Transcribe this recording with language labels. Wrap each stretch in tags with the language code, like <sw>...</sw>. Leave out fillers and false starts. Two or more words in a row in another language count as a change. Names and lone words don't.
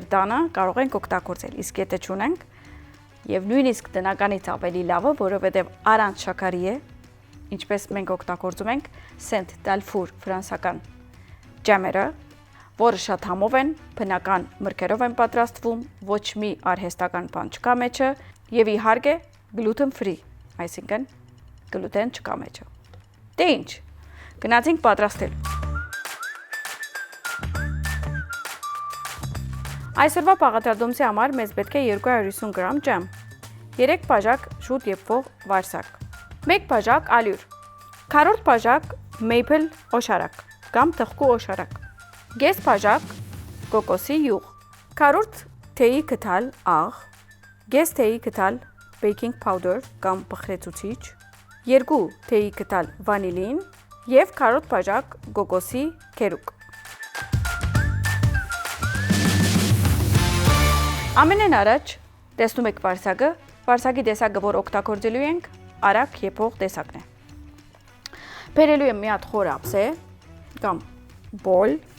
<hy>տանը, կարող ենք օգտագործել, իսկ եթե չունենք եւ նույնիսկ դնականից ավելի լավը, որովհետեւ առանց շաքարի է, ինչպես մենք օգտագործում ենք Saint Dalfour ֆրանսական ջամերը, որը շատ համով են, բնական մրգերով են պատրաստվում, ոչ մի արհեստական բան չկա մեջը եւ իհարկե</hy> <en>gluten free,</en> <hy>այսինքն գլուտեն չկա մեջը։ Դե ինչ, գնացինք պատրաստել։ Այսօրվա բաղադրատոմսի համար մեզ պետք է 250 գրամ ջամ, 3 բաժակ շուտ եփվող վարսակ, 1 բաժակ ալյուր, քառորդ բաժակ maple օշարակ կամ թխկու օշարակ, կես բաժակ կոկոսի յուղ, քառորդ թեյի կթալ աղ, կես թեյի կթալ</hy> <en>baking powder</en> <hy>կամ բխրեցուցիչ, 2 թեյի կտալ վանիլին և քառորդ բաժակ կոկոսի քերուկ։ Ամենեն առաջ տեսնում եք վարսակը, վարսակի տեսակը, որ օգտագործելու ենք, արագ եփող տեսակն է։ Բերելու եմ մի հատ խոր ափսե կամ բոլ։</hy>